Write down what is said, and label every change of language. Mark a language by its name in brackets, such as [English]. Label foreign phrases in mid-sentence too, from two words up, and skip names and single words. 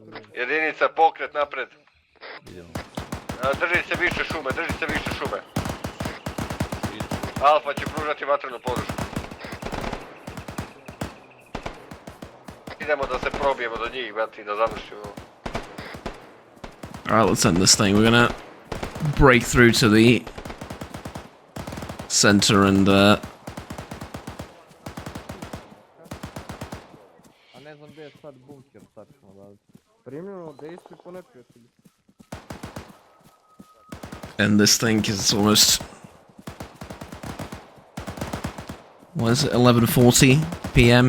[Serbian] Jedinica, pokret napred. Drži se više šume, drži se više šume. Alfa će pružati vatrenu podršku. Idemo da se probijemo do njih, brati, da završimo. [English] Alright, let's end this thing. We're gonna break through to the center and [Serbian] A ne znam gdje je sad bunker tačno, da primljeno dejstvo po neprijatelju. [English] end this thing because it's almost, what is it, 11:40 p.m.